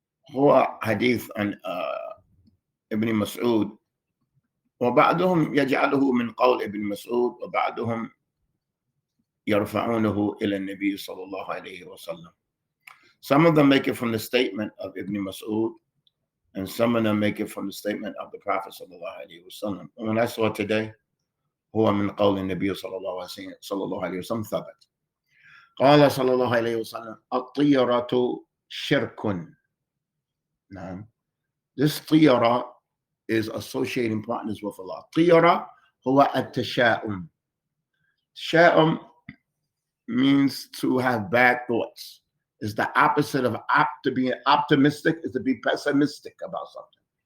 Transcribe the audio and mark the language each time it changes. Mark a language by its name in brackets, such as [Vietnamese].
[Arabic] هو حديث عن ابن مسعود وبعضهم يجعله من قول ابن مسعود وبعضهم يرفعونه إلى النبي صلى الله عليه وسلم. [English] Some of them make it from the statement of Ibn Mas'ud and some of them make it from the statement of the Prophet [Arabic] صلى الله عليه وسلم. [English] And when I saw today [Arabic] هو من قول النبي صلى الله عليه وسلم ثبت. قال صلى الله عليه وسلم الطيرة شرك. نعم. [English] This طيرة is associating partners with Allah. [Arabic] طيرة هو التشاؤم. [English] تشاؤم means to have bad thoughts. It's the opposite of to be optimistic is to be pessimistic about something.